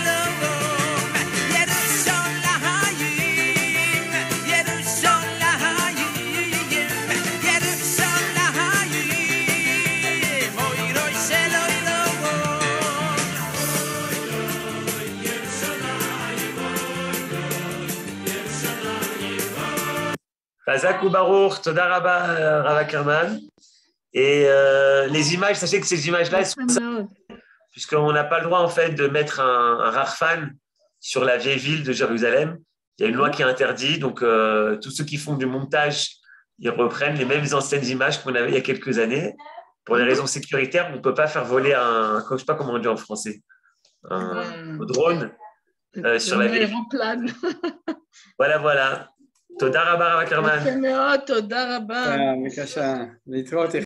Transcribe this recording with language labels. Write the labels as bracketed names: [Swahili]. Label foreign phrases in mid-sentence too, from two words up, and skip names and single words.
[Hebrew] חזק וברוך, תודה רבה, Rav Ackerman. [French] Et les images, sachez que ces images-là, puisqu'on n'a pas le droit en fait de mettre un rarfan sur la vieille ville de Jérusalem. Il y a une loi qui interdit, donc tous ceux qui font du montage, ils reprennent les mêmes anciennes images qu'on avait il y a quelques années. Pour des raisons sécuritaires, on ne peut pas faire voler je ne sais pas comment on dit en français, un drone sur la ville. Voilà. [Hebrew] תודה רבה, רב אקרמן. תודה רבה. מקשה, להתראות.